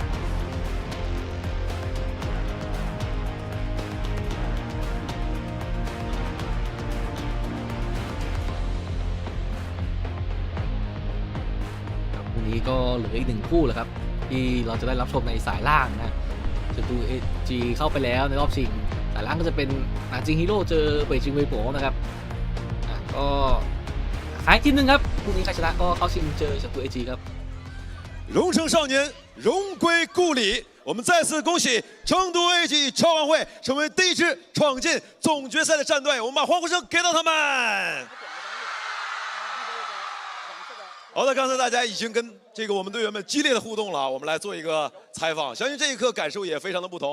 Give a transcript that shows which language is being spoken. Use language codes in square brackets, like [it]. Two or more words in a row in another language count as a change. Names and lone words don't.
[th] วันนี้ก็เหลืออีก1 คู่แหละครับที่เราจะได้รับชมในสายล่างนะเฉิงตู AG เข้าไปแล้วในรอบชิงสายล่างก็จะเป็นหนานจิงฮีโร่เจอเป่ยจิงเว่ยโป๋นะครับก็ขายทีมหนึ่งครับคู่นี้ใครชนะก็เข้าชิงเจอเฉิงตู AG ครับ [zh] 荣城少年荣归故里，我们再次恭喜成都 AG 超晚会成为第1支闯进总决赛的战队，我们把欢呼声给到他们。好的，刚才大家已经跟我们队员们激烈的互动了，我们来做一个采访，相信这一刻感受也非常的不同。